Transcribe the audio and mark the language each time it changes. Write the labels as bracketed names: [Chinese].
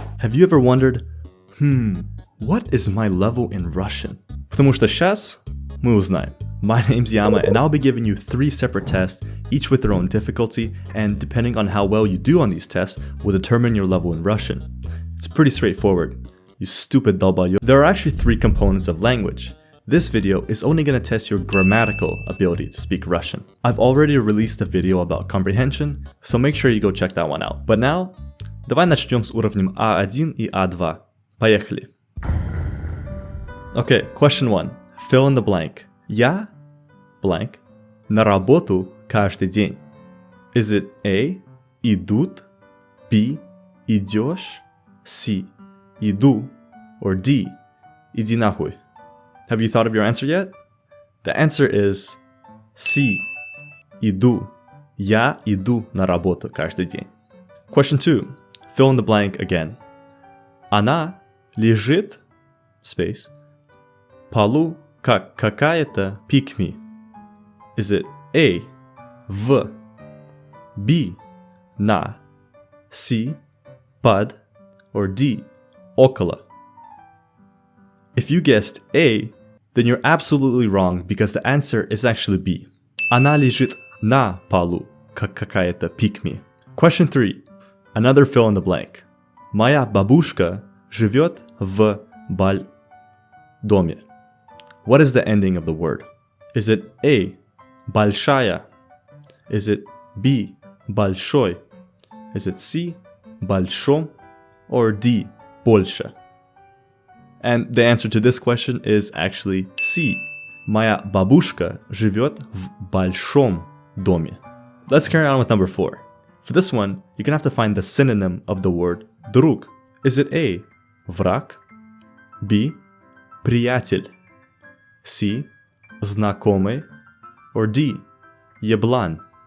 [English] Have you ever wondered, what is my level in Russian? [Russian] Потому что сейчас мы узнаем. [English] My name's Yama, and I'll be giving you 3 separate tests, each with their own difficulty, and depending on how well you do on these tests, will determine your level in Russian. It's pretty straightforward. You stupid dolbayo. There are actually 3 components of language. This video is only going to test your grammatical ability to speak Russian. I've already released a video about comprehension, so make sure you go check that one out. But now, [Russian] давай начнем с уровнем A1 и A2. Поехали. [English] Okay, question 1. Fill in the blank. [Russian] Я, blank, на работу каждый день. [English] Is it A, идут, B, идешь, C, иду, or D, [Russian] иди нахуй? [English] Have you thought of your answer yet? The answer is C, иду. [Russian] Я иду на работу каждый день. [English] Question 2. Fill in the blank again. [Russian] Она лежит, space, полу как какая-то pick-me. [English] Is it A, в, B, на, C, под, or D, около? If you guessed A, then you're absolutely wrong because the answer is actually B. [Russian] Она лежит на полу как какая-то pick-me. [English] Question 3. Another fill in the blank. [Russian] Моя бабушка живет в доме. [English] What is the ending of the word? Is it A, большая? Is it B, большой? Is it C, большом? Or D, больше? And the answer to this question is actually C. [Russian] Моя бабушка живет в большом доме. [English] Let's carry on with number 4. For this one, you're gonna have to find the synonym of the word друг. Is it A, враг? B, приятель? C, знакомый? Or D, еблан?